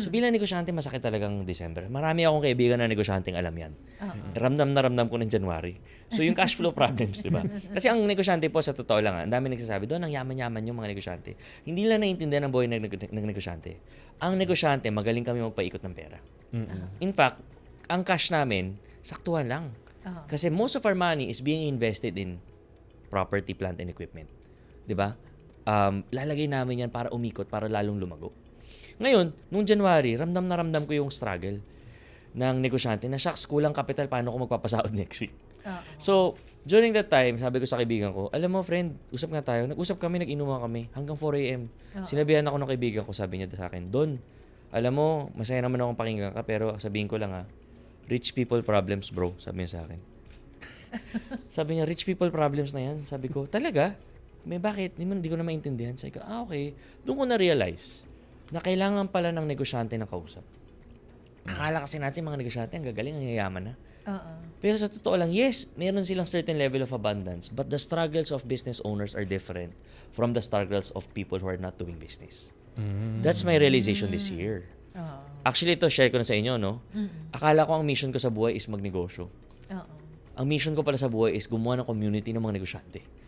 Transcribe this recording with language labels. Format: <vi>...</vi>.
<tl>So bilang negosyante, masakit talagang December. Marami akong kaibigan na negosyanteng alam yan. Ramdam ko ng January. So yung cash flow problems, di ba? Kasi ang negosyante po, sa totoo lang, ang dami nagsasabi, doon ang yaman-yaman yung mga negosyante. Hindi nila naiintindihan ang buhay ng negosyante. Ang negosyante, magaling kami magpaikot ng pera.</tl> <en>In fact,</en> <tl>ang cash namin, saktuhan lang.</tl> <en>Kasi most of our money is being invested in property, plant, and equipment.</en> <tl>'Di ba? Lalagay namin yan para umikot, para lalong lumago. Ngayon, nung January, ramdam ko yung struggle ng negosyante na, shucks, kulang capital, paano ko magpapasahod</tl> <en>next week?</en> <tl>So, during that time, sabi ko sa kaibigan ko, alam mo friend, usap nga tayo. Nag-usap kami, nag-inuman kami hanggang 4 a.m. Sinabihan ako ng kaibigan ko, sabi niya sa akin, Don, alam mo, masaya naman akong pakinggan ka, pero sabihin ko lang</tl> <en>rich people problems bro,</en> <tl>sabi niya sa akin. Sabi niya,</tl> <en>rich people problems</en> <tl>na yan. Sabi ko, talaga? May bakit? Hindi ko na maintindihan. Sabi ko, okay. Doon ko na-realize na kailangan pala ng negosyante na kausap. Akala kasi natin mga negosyante, ang gagaling, ang yayaman na. Pero sa totoo lang,</tl> <en>yes, meron silang certain level of abundance, but the struggles of business owners are different from the struggles of people who are not doing business. That's my realization this year.</en> <tl>Actually, ito, share ko na sa inyo, no? Akala ko ang mission ko sa buhay is magnegosyo. Ang mission ko pala sa buhay is gumawa ng community ng mga negosyante.</tl>